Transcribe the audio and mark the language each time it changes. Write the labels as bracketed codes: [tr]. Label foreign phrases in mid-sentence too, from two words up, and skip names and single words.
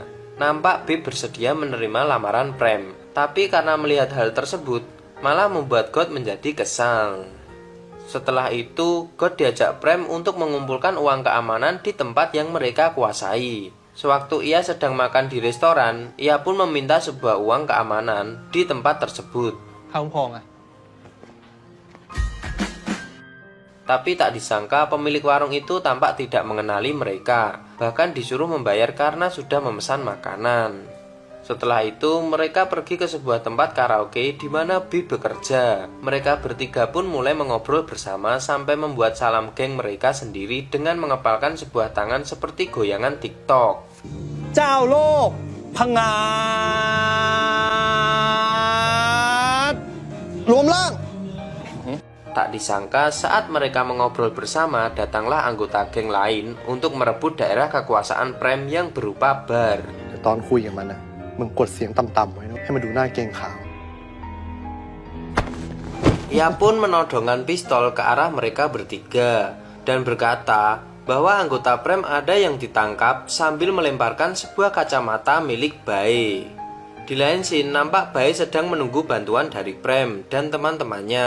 [id] Nampak B bersedia menerima lamaran Prem. Tapi karena melihat hal tersebut, malah membuat God menjadi kesal. Setelah itu, God diajak Prem untuk mengumpulkan uang keamanan di tempat yang mereka kuasai. Sewaktu ia sedang makan di restoran, ia pun meminta sebuah uang keamanan di tempat tersebut. [th] ข้าวพองอ่ะ [id] Tapi tak disangka pemilik warung itu tampak tidak mengenali mereka. Bahkan disuruh membayar karena sudah memesan makanan. Setelah itu, mereka pergi ke sebuah tempat karaoke di mana B bekerja. Mereka bertiga pun mulai mengobrol bersama sampai membuat salam geng mereka sendiri dengan mengepalkan sebuah tangan seperti goyangan TikTok. [th] เจ้าโลกพงาดรวมร่าง [id] Tak disangka saat mereka mengobrol bersama, datanglah anggota geng lain untuk merebut daerah kekuasaan Prem yang berupa bar. [th] แต่ตอนคุยกับมันนะมึงกดเสียงต่ำๆไว้นะให้มันดูหน้าเกรงขาม [id] Ia pun menodongkan pistol ke arah mereka bertiga dan berkata bahwa anggota Prem ada yang ditangkap sambil melemparkan sebuah kacamata milik Bae. Di lain scene, nampak Bae sedang menunggu bantuan dari Prem dan teman-temannya.